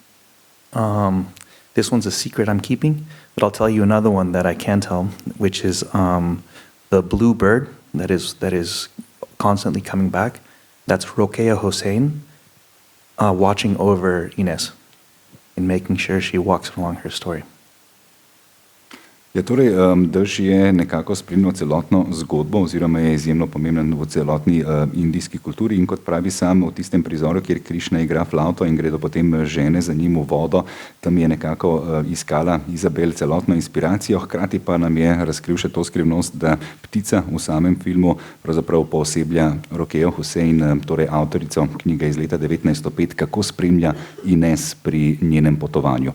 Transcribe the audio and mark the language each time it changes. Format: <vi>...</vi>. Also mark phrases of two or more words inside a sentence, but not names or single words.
<en>This one's a secret I'm keeping, but I'll tell you another one that I can tell, which is the blue bird that is constantly coming back. That's Rokeya Hossein watching over Ines and making sure she walks along her story.</en> <sl>Ja, torej, Dež je nekako spremljal celotno zgodbo oziroma je izjemno pomemben v celotni indijski kulturi in kot pravi sam v tistem prizoru, kjer Krišna igra flavto in gredo potem žene za njim v vodo, tam je nekako iskala Isabel celotno inspiracijo, hkrati pa nam je razkril še to skrivnost, da ptica v samem filmu pravzaprav pooseblja Rokejo Hossein, torej avtorico knjige iz leta 1905, kako spremlja Ines pri njenem potovanju.</sl>